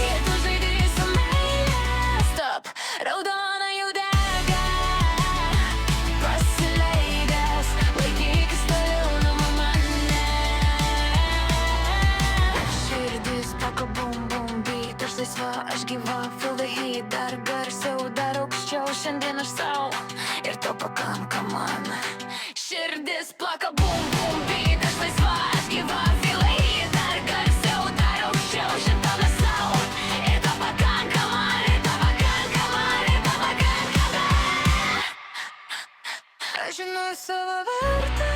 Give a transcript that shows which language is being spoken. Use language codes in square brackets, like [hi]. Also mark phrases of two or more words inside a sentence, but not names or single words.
[lt] Jei tu žaidi su meile, stop, raudona jau dega. Pasileidęs, laikykis toliau nuo manęs. Širdis paka [en] bum bum beat, [lt] aš laisva, aš gyva, [en] feel the heat. [lt] Dar garsiau, dar aukščiau, šiandien aš sau ir to pakanka man. Širdis plaka [en] bum bum beat, [lt] aš laisva, aš gyva, [en] feel the heat. [lt] Dar garsiau, dar aukščiau, šiandien aš sau ir to pakanka man, ir to pakanka man, ir to pakanka man. Aš žinau savo vertę.